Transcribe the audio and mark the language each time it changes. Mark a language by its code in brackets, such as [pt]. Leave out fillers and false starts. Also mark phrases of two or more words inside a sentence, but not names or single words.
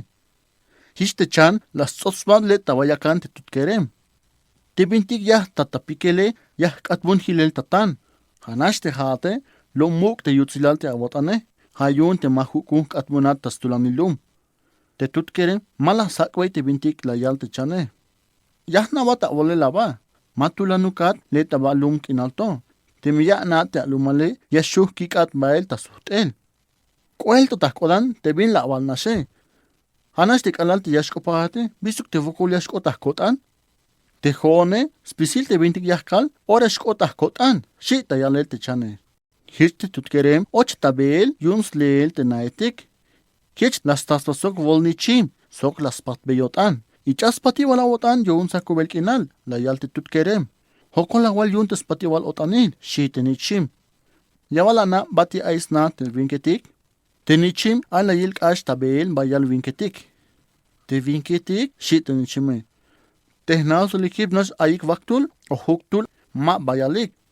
[tzh] Hishte chan las tsotsbat le tawayakan te tutkerem. Te bintik yah tatapikele yah katbun hilel tatan. Hanash te hate lo muk te yutzilal te abotane. Hayun te mahukun katbunat tas tulanilum. Te tutkerem mala sakway te bintik la yal te chane. Yah na wata wole laba. Matulanukat le tabalum kinalto. Te miya na te alumale yashuh kikat bael tasuhtel. Kuel to tahkodan te bin la awal nashe. Hanash te kalal te yashkopahate bisuk te vokul yashkotahkotan. Te jone spisil te bintik yahkal ora shkotahkotan. Shi ta yalel te chane. Hirte tutkerem och tabel yuns leel te naetik. Kich las tastasok volnichim sok las patbeyotan. Ichas pati wala otan yun sa kubelkinal la yal te tutkerem. Hokon la wal yun tes pati wal otanin shi te nichim. Yawala na bati ais na te vinketik. Te nichim ala yilk ash tabel bayal vinketik. Te vinketik shi te nichime. Tehnaus likib nas ayik vaktul o huktul ma bayalik.